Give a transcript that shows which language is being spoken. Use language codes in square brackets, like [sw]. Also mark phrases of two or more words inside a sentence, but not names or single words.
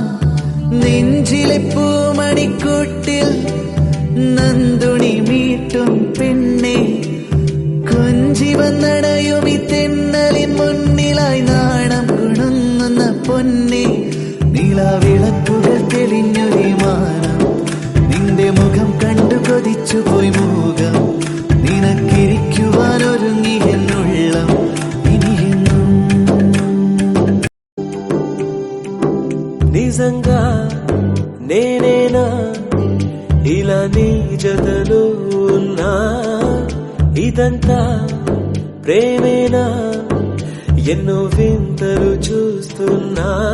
[ml] നെഞ്ചിലെ പൂമണിക്കൂട്ടിൽ നന്ദുണി മീട്ടും പെണ്ണെ, കൊഞ്ചി വന്നടയും ഈ തെന്നലിൻ മുന്നിലായി നാണം കുണുങ്ങുന്ന പൊന്നെ. നിലാവിളക്കുകൾ തെളിഞ്ഞൊരു മാനം, നിന്റെ മുഖം കണ്ടു കൊതിച്ചു പോയി മുഖം. നിനക്കിരിക്കുവാനൊരുങ്ങി എന്നുള്ളം ഇനിയെന്നും. [te] నిజంగా నేనేనా ఇలా నీ జతలో ఉన్నా? ఇదంతా ప్రేమేనా? ఎన్నో వింతలు చూస్తున్నా.